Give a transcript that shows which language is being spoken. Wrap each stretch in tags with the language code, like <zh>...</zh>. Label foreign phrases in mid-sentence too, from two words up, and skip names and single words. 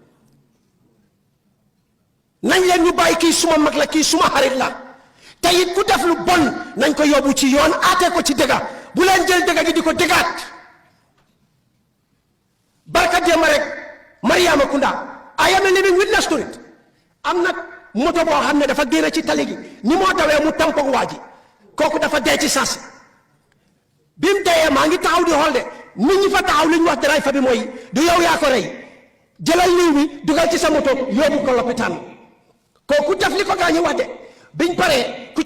<wo>nañ leen ñu bàyyi kii suma mag la kii suma xarit la te it ku def lu bon nañ ko yóbbu ci yoon aate ko ci dëgga bu leen jël dëgga gi di ko dëggaat barka démb rek Mariama Kunda</wo> <en>I am a living witness to it</en> <wo>am nag moto boo xam ne dafa génn ci tali gi ni moo dawee mu tampon waa ji kooku dafa dee ci sas bi mu dee maa ngi taxaw di xool de nit ñi fa taxaw li ñu wax driver bi mooy du yow yaa ko rey jëlal liw bi dugal ci sa moto yóbbu ko lopitaan kooku def li ko gaañu wax de biñ paree ku</wo>